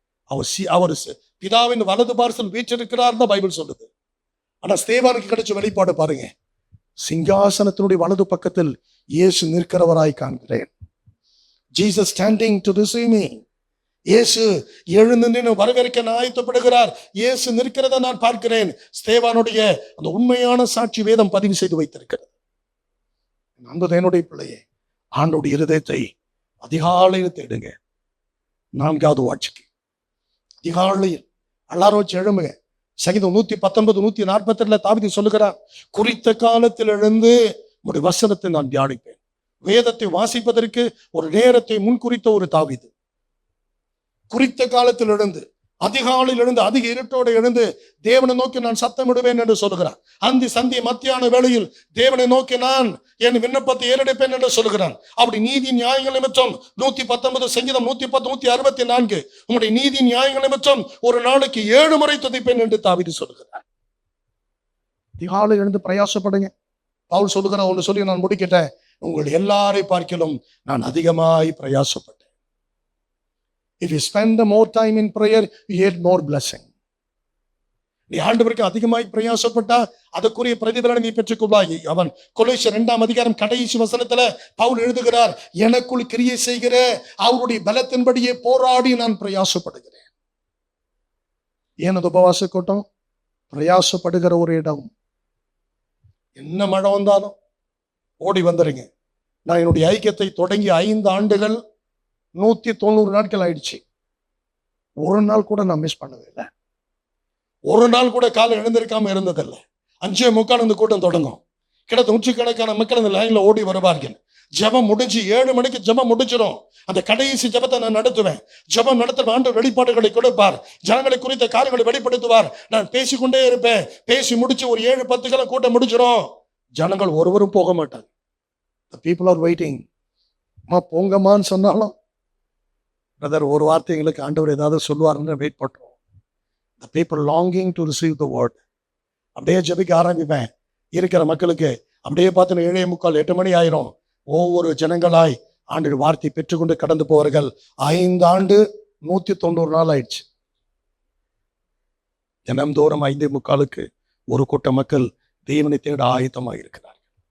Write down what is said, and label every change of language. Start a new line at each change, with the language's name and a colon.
Tamil: அவர் பிதாவின் வலது பார்சல் வீற்றிருக்கிறார் தான் பைபிள் சொல்லுது. ஆனா ஸ்தேவானுக்கு கிடைச்ச வெளிப்பாடு பாருங்க. சிங்காசனத்தினுடைய வலது பக்கத்தில் இயேசு நிற்கிறவராய் காண்கிறேன்.
English: Jesus standing to receive me.
Tamil: இயேசு எழுந்து நின்று வரவேற்க ஆயத்தப்படுகிறார். இயேசு நிற்கிறத நான் பார்க்கிறேன். ஸ்தேவானுடைய அந்த உண்மையான சாட்சி வேதம் பதிவு செய்து வைத்திருக்கிறது. அந்த என்னுடைய பிள்ளையே, ஆண்டோடைய இருதயத்தை அதிகாலையில் தேடுங்க. 4வது வாட்சிக்கு அதிகாலையில் எல்லாரும் வச்சு எழும்புங்க. சங்கீதம் 119 142 தாவீது சொல்லுகிறார், குறித்த காலத்தில் எழுந்து உடைய வசனத்தை நான் தியானிப்பேன். வேதத்தை வாசிப்பதற்கு ஒரு நேரத்தை முன்குறித்த ஒரு தாவீது. குறித்த காலத்தில் எழுந்து, அதிகாலையில் எழுந்து, அதிக இருட்டோடு எழுந்து தேவனை நோக்கி நான் சத்தமிடுவேன் என்று சொல்லுகிறான். அந்தி சந்தி மத்தியான வேளையில் தேவனை நோக்கி நான் என் விண்ணப்பத்தை ஏறெடுப்பேன் என்று சொல்லுகிறான். அப்படி நீதி நியாயங்கள் நிமித்தம் 119 சங்கீதம் 110 164 உங்களுடைய நீதி நியாயங்கள் நிமித்தம் ஒரு நாளைக்கு 7 முறை துதிப்பேன் என்று தாவீது சொல்லுகிறார். அதிகாலை எழுந்து பிரயாசப்படுங்க. பவுல் சொல்லுகிற ஒன்று சொல்லி நான் முடிக்கிட்டேன். உங்கள் எல்லாரை பார்க்கிலும் நான் அதிகமாய் பிரயாசப்பட்டேன்.
English: If you spend more time in prayer, you get more blessing.
Tamil: நீ ஆண்டவருக்கு அதிகமாய் பிரயாசப்பட்டா அதற்குரிய பிரதிபலனை நீ பெற்றுக்கொள்வாய். அவன் கொலோசியர் 2ஆம் அதிகாரம் கடைசி வசனத்துல பவுல் எழுதுகிறார், எனக்குள் கிரியை செய்கிற அவருடைய பலத்தின்படியே போராடி நான் பிரயாசப்படுகிறேன். ஏனது உபவாச கூட்டம் பிரயாசப்படுகிற ஒரு இடம். என்ன மழை வந்தாலும் ஓடி வந்துருங்க. நான் என்னுடைய ஐக்கியத்தை தொடங்கி 5 ஆண்டுகள் 190 நாட்கள் ஆயிடுச்சு. ஒரு நாள் கூட நான் மிஸ் பண்ணவே இல்லை. ஒரு நாள் கூட காலை எழுந்திருக்காம இருந்ததில்லை. 5:45 இந்த கூட்டம் தொடங்கும். கிட்டத்தட்ட நூற்றுக்கணக்கான மக்கள் அந்த லைன்ல ஓடி வருவார்கள். ஜபம் முடிஞ்சு 7 மணிக்கு ஜபம் முடிச்சிடும். அந்த கடைசி ஜபத்தை நான் நடத்துவேன். ஜபம் நடத்த ஆண்டவர் வெளிப்பாடுகளை கொடுப்பார். ஜனங்களை குறித்த காரியங்களை வெளிப்படுத்துவார். நான் பேசிக்கொண்டே இருப்பேன். பேசி முடிச்சு ஒரு 7:10 கூட்டம் முடிச்சிடும். ஜனங்கள் ஒருவரும் போக மாட்டாங்க.
English: The people are waiting.
Tamil: போங்கம்மான்னு சொன்னாலும் பிரதர் ஒரு வார்த்தை எங்களுக்கு ஆண்டவர் ஏதாவது சொல்லுவாருன்னு வெயிட் பண்றோம்.
English: The people longing to receive the word.
Tamil: அப்படியே ஜபிக்க ஆரம்பிப்பேன். இருக்கிற மக்களுக்கு அப்படியே பார்த்து 7:45 8 மணி ஆயிரும். ஒவ்வொரு ஜனங்களாய் ஆண்டு வார்த்தை பெற்றுக்கொண்டு கடந்து போவார்கள். 5 ஆண்டு 190 நாள் ஆயிடுச்சு. தினம்தோறும் 5:45 ஒரு கூட்ட மக்கள் தேவனை தேட ஆயத்தமாக இருக்கிறார்கள்.